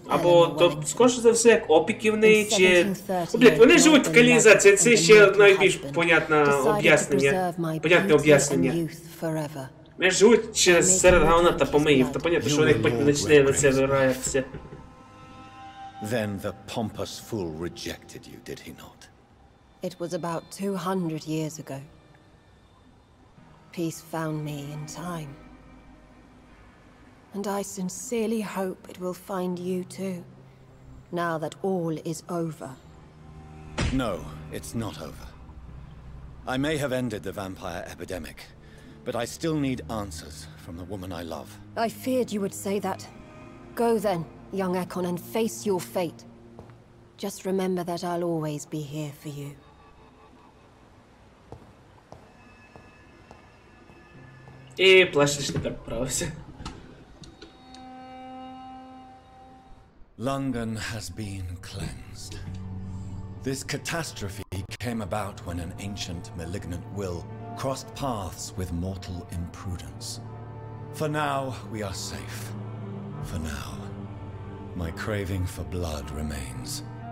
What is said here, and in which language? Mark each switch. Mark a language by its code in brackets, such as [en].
[uk] Або то скоріше за все як опіки в неї чи... Блядь, вони живуть в каналізації, це ще найбільш понятне об'яснення. Понятне об'яснення. Вони живуть через серед говна та помиїв, та понятно, що у них потім почне на це реакція. [en] Then the pompous fool rejected you, did he not? It was about 200 years ago. Peace found me in time. And I sincerely hope it will find you too, now that all is over. No, it's not over. I may have ended the vampire epidemic, but I still need answers from the woman I love. I feared you would say that. Go then, young Ekon, and face your fate. Just remember that I'll always be here for you. [uk] І плащ тепер поправився. [en] London has been cleansed. This catastrophe came about when an ancient malignant will crossed paths with mortal imprudence. For now, we are safe. For now. My craving for blood remains.